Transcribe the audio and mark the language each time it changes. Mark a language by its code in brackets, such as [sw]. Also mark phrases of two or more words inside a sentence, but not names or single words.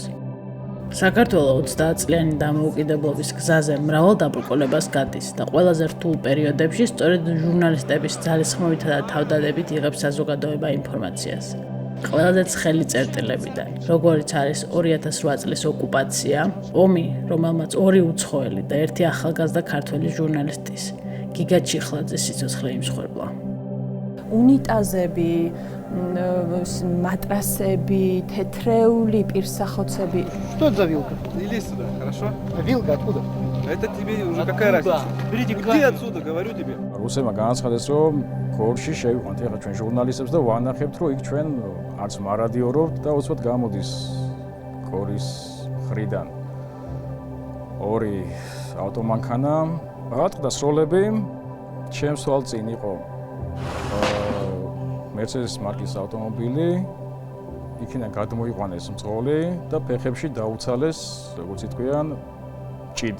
[ka] საქართველოს 30 წლიანი დამოუკიდებლობის გზაზე მრავალ დაბრკოლებას გადის და ყველაზე რთულ პერიოდებში სწორედ ჟურნალისტების ძალისხმევითა და თავდადებით იღებს საზოგადოება ინფორმაციას. ყველაზე ცხელი წერტილებიდან, როგორიც არის 2008 წლის ოკუპაცია, ომი, რომელმაც 2 უცხოელი და 1 ახალგაზრდა ქართველი ჟურნალისტის, გიგა ჩიხლაძის სიცოცხლე იმსხვერპლა. უნიტაზები, მატრასები, თეთრეული, პირსახოცები. [ru] Что это за вилка? Иди сюда, хорошо? Вилка откуда? Это тебе уже какая разница? Берите, иди отсюда, говорю тебе. [ka] რუსებმა განაცხადეს, რომ გორში შევიყვანთ ეხლა ჩვენ ჟურნალისტებს და ვანახებთ, რომ იქ ჩვენ არც მარადიორობთ და უცბად გამოდის გორის მხრიდან 2 ავტომანქანა, ბატყდა სროლები, ჩემს თვალწინ იყო Mercedes მარკის ავტომობილი, იქიდან გადმოიყვანეს მძღოლი და ფეხებში დაუცალეს, როგორც იტყვიან, ჭიდი.